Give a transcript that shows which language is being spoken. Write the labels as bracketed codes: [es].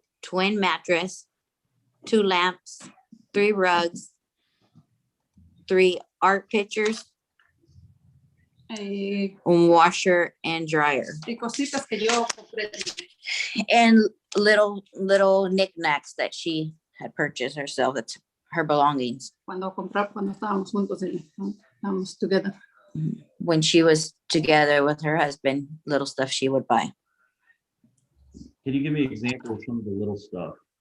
[en] twin mattress, 2 lamps, 3 rugs, 3 art pictures, [es] Y [en] un washer and dryer. [es] cositas que yo compré. [en] And little knickknacks that she had purchased herself, that's her belongings. [es] Cuando estábamos juntos, estábamos together. [en] When she was together with her husband, little stuff she would buy. Can you give me an example of some of the little stuff?